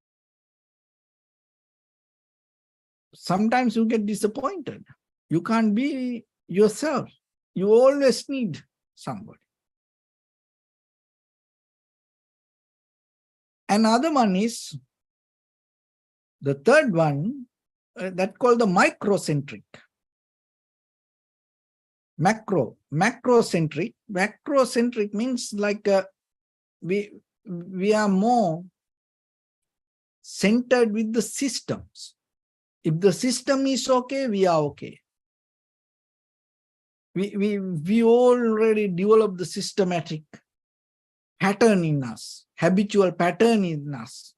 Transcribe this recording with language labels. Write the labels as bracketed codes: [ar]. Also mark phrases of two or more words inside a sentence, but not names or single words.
[en] Sometimes you get disappointed. You can't be yourself. You always need somebody. Another one is the third one, that called the microcentric. Macrocentric. Macrocentric means like we are more centered with the systems. If the system is okay, we are okay. We already developed the systematic pattern in us, habitual pattern in us.